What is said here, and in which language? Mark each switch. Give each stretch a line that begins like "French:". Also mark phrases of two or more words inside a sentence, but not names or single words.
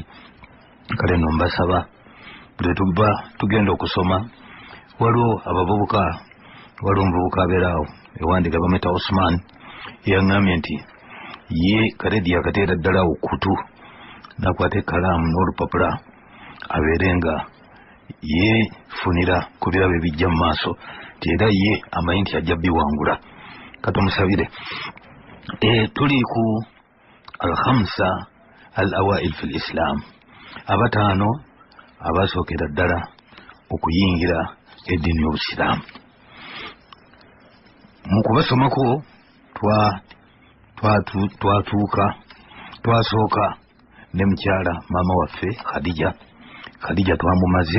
Ganda: Kale nno mbasaba buli tuba tugenda okusoma waliwo abavubuka waliwo omuvubuka abeeraawo ewandika bamweta Osman yaŋŋambye nti ye kaledi yakateera ddala okutu nakwata ekkalaamu n'olupapula abeere nga yeefunira ku birabo ebijja mu maaso ti era ye amanyi nti ajja biwangula. Katumusabire. Tuli ku
Arabic: الخمسة الأوائل في الإسلام,
Ganda: abataano abasookera ddala okuyingira eddiini y'Obusiraamu. Mu kubasomako twasooka ne mukyala maama waffe Khadija twamumaze.